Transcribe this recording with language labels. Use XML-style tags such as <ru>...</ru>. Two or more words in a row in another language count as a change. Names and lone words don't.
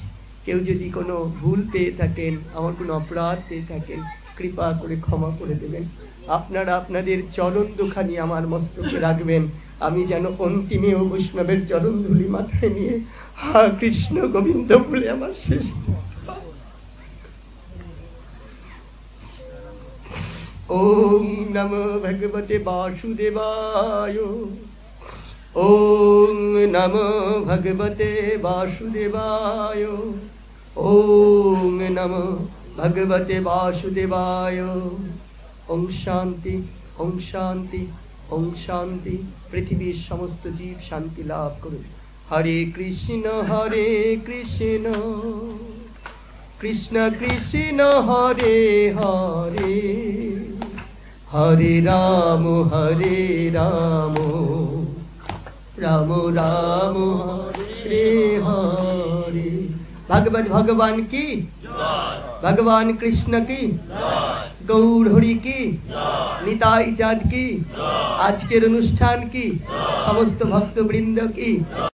<bn>কেউ যদি কোনো ভুল পেয়ে থাকেন, আমার কোনো অপরাধ পেয়ে থাকেন, কৃপা করে ক্ষমা করে দেবেন। আপনারা আপনাদের চরণ দুখানি আমার মস্তকে রাখবেন, আমি যেন অন্তিমেও বৈষ্ণবের চরণ ধুলি মাথায় নিয়ে হা কৃষ্ণ গোবিন্দ বলে আমার শেষ।</bn> <sa>ওম নমো ভগবতে বাসুদেবায়। ওম নমো ভগবতে বাসুদেবায়। ওম নমো ভগবতে বাসুদেবায়। ওম শান্তি, ওম শান্তি, ওম শান্তি।</sa> <bn>পৃথিবীর সমস্ত জীব শান্তি লাভ করুন।</bn> <sa>হরে কৃষ্ণ কৃষ্ণ কৃষ্ণ হরে হরে, হরে রাম রাম রাম হরে হরে।</sa> <hi>भगवत भगवान की, भगवान कृष्ण की, गौर हरि की, निताई चाँद की,</hi> <bn>আজকের অনুষ্ঠান</bn> <hi>की, समस्त भक्तवृंद की।</hi>